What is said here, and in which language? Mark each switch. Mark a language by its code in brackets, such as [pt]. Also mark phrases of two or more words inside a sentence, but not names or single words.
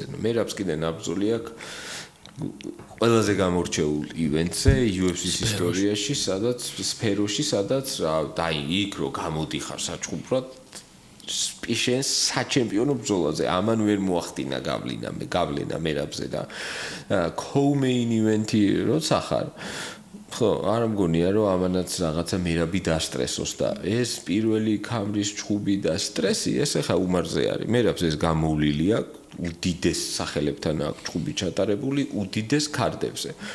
[ka] მერაბს კიდე ნაბრძოლი აქვს ყველაზე გამორჩეულ ივენტზე UFC-ის ისტორიაში, სადაც სფეროში, სადაც რა დაი იქ რო გამოდიხარ საჩხუბრად სპიშენს საჩემპიონო ბრძოლაზე ამან ვერ მოახდინა გავლენა მერაბზე და [en] co-main event-ი [ka] როცა ხარ ხო არ მგონია რომ ამანაც რაღაცა მერაბი დასტრესოს და ეს პირველი კამრის ჩხუბი და სტრესი ეს ახლა უმარზე არის მერაბს ეს გამოვლილი აქვს უდიდეს სახელებთან აქვს ჩხუბი ჩატარებული უდიდეს კარდებზე